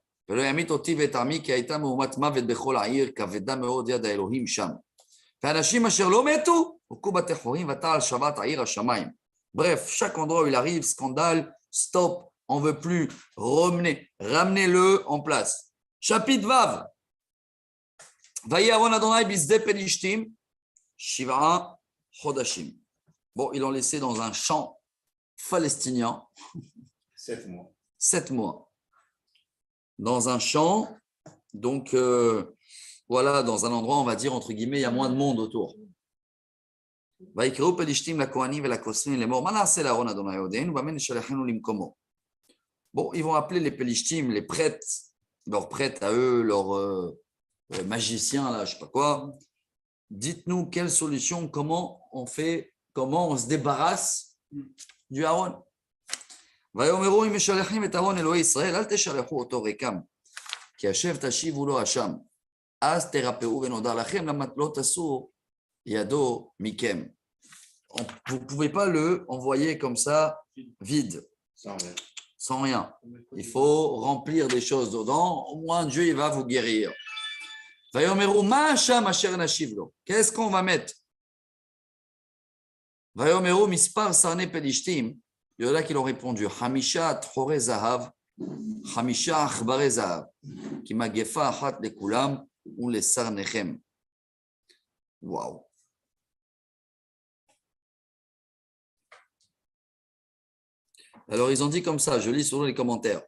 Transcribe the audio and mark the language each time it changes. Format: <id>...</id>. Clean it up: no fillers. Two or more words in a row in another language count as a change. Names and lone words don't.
<fr>Bref, chaque endroit où il arrive, scandale, stop, on ne veut plus, ramenez-le en place. Chapitre Vav.</fr> <he>ויהי ארון ה' בשדה פלשתים שבעה חדשים.</he> <fr>Bon, ils l'ont laissé dans un champ palestinien. 7 mois. 7 mois. Dans un champ, donc voilà, dans un endroit, on va dire, entre guillemets, il y a moins de monde autour. Bon, ils vont appeler les Pelishtim, les prêtres, leurs prêtres à eux, leurs magiciens, là, je ne sais pas quoi. Dites-nous quelle solution, comment on fait, comment on se débarrasse du Aaron.</fr> <he>ויאמרו אם משלחים את אהרון אלוהי ישראל, אל תשלחו אותו ריקם, כי השב תשיבו לו אשם, אז תרפאו ונודע לכם, למה לא תסור ידו מכם.</he> <fr>Vous ne pouvez pas le envoyer comme ça, vide, sans rien. Il faut remplir des choses dedans, au moins Dieu il va vous guérir.</fr> <he>ויאמרו מה השם אשר נשיב לו?</he> <fr>Qu'est-ce qu'on va mettre?</fr> <he>ויאמרו מספר סרני פלישתים,</he> <fr>il y en a qui l'ont répondu</fr> <he>חמישה טחורי זהב חמישה עכברי זהב, כי מגפה אחת לכלם ולסרניכם.</he> <fr>Waouh! Alors ils ont dit comme ça, je lis selon les commentaires.</fr>